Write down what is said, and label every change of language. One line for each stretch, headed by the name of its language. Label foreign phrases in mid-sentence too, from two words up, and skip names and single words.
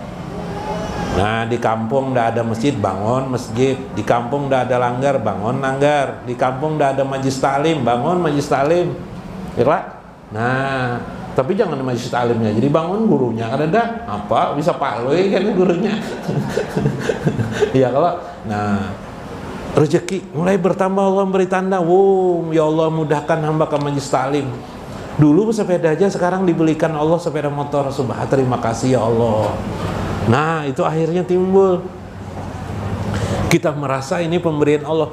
Indonesian: Nah di kampung ndak ada masjid, bangun masjid. Di kampung ndak ada langgar, bangun langgar. Di kampung ndak ada majlis taklim, bangun majlis taklim. Ya, nah tapi jangan majlis taklimnya, jadi bangun gurunya. Ada apa bisa Paloy kan gurunya. Ya kalau nah rezeki mulai bertambah, Allah memberi tanda. Wow, ya Allah mudahkan hamba ke majlis taklim. Dulu sepeda aja, sekarang dibelikan Allah sepeda motor. Subhanallah, terima kasih ya Allah. Nah itu akhirnya timbul, kita merasa ini pemberian Allah.